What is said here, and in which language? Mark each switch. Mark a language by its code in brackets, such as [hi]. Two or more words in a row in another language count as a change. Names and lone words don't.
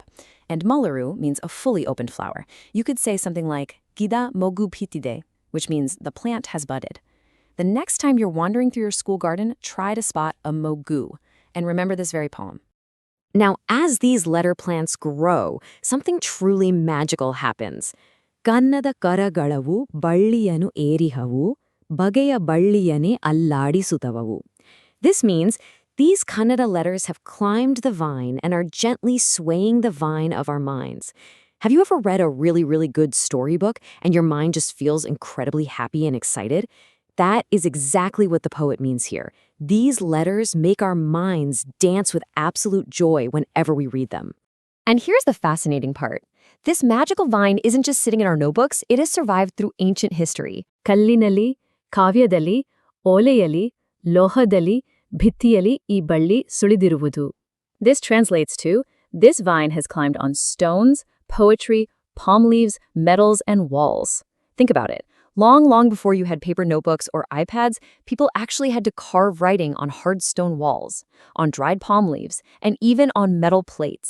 [en] And mullaru means a fully opened flower. You could say something like [kn] ಗಿಡ ಮೊಗ್ಗು ಬಿಟ್ಟಿದೆ, [en] which means the plant has budded. The next time you're wandering through your school garden, try to spot a mogu, and remember this very poem. Now, as these letter plants grow, something truly magical happens. [kn] ಕನ್ನದ ಕರಗಳವು ಬಳ್ಳಿಯನು ಏರಿಹವು ಬಗೆಯ ಬಳ್ಳಿಯನೆ ಅಲ್ಲಾಡಿಸುತ್ತವವು. [en] This means these Kannada letters have climbed the vine and are gently swaying the vine of our minds. Have you ever read a really good storybook and your mind just feels incredibly happy and excited? That is exactly what the poet means here. These letters make our minds dance with absolute joy whenever we read them. And here's the fascinating part. This magical vine isn't just sitting in our notebooks, it has survived through ancient history. [kn] ಕಲ್ಲಿನಲ್ಲಿ, ಕಾವ್ಯದಲ್ಲಿ, ಓಲೆಯಲ್ಲಿ, ಲೋಹದಲ್ಲಿ, ಭಿತ್ತಿಯಲ್ಲಿ ಈ ಬಳ್ಳಿ ಸುಳಿದಿರುವುದು. [en] This translates to, this vine has climbed on stones, poetry, palm leaves, metals, and walls. Think about it. Long before you had paper notebooks or iPads, people actually had to carve writing on hard stone walls, on dried palm leaves, and even on metal plates.